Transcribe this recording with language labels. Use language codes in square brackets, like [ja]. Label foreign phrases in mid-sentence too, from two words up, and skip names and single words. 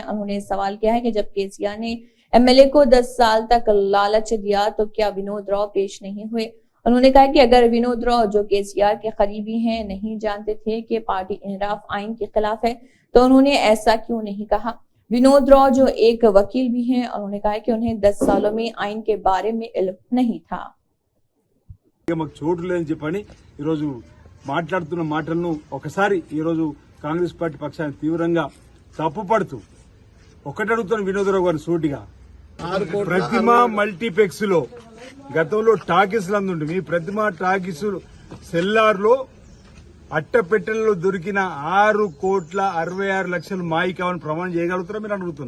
[ur] انہوں نے سوال کیا ہے کہ جب KCR نے MLA کو 10 سال تک لالچ دیا تو کیا ونود راؤ پیش نہیں ہوئے؟ انہوں نے کہا کہ اگر ونود راؤ جو KCR کے قریبی ہیں نہیں جانتے تھے کہ پارٹی انحراف آئین کے خلاف ہے تو انہوں نے ایسا کیوں نہیں کہا؟ ونود راؤ جو ایک وکیل بھی ہیں، انہوں نے کہا کہ انہیں 10 سالوں میں آئین کے بارے میں علم نہیں تھا۔ [te] మాకు చోటు లేదని చెప్పని ఈరోజు మాట్లాడుతున్న మాటలను ఒకసారి ఈరోజు కాంగ్రెస్ పార్టీ పక్షాన్ని తీవ్రంగా తప్పుపడుతూ ఒకటి అడుగుతున్న వినోదరావు గారిని సూటిగా ప్రతిమ మల్టీప్లెక్స్ లో గతంలో టాకీస్ లందుండి మీ ప్రతిమ టాకీస్ సెల్లార్ లో అట్టపెట్టెల్లో దొరికిన 6,66,00,000 మాయి కావని ప్రమాణం చేయగలుగుతారా మీరు అడుగుతున్నా?